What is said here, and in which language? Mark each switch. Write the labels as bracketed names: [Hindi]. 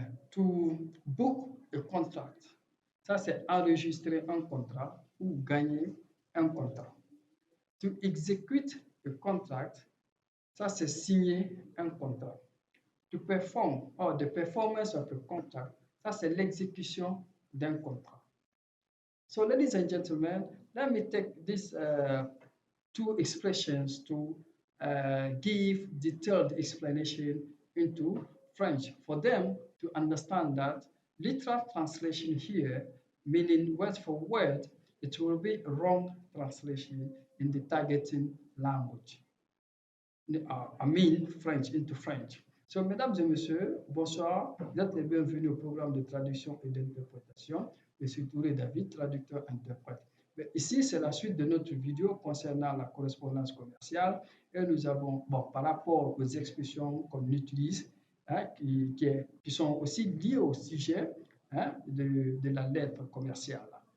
[English] To book a contract, [French] ça c'est enregistrer un contrat ou gagner un contrat. [English] To execute a contract, [French] ça c'est signer un contrat. [English] To perform or the performance of a contract, [French] ça c'est l'exécution d'un contrat. [English] So, ladies and gentlemen, let me take these two expressions to give detailed explanation into French for them to understand that literal translation here, meaning word for word, it will be a wrong translation in the targeting language. I mean French into French. [French] So, mesdames et messieurs, bonsoir. Vous êtes les bienvenus au programme de traduction et d'interprétation. Je suis Touré David, traducteur-interprète. Ici, c'est la suite de notre vidéo concernant la correspondance commerciale. Et nous avons, bon, par rapport aux expressions qu'on utilise, hein, qui sont aussi liées au sujet hein, de la lettre commerciale.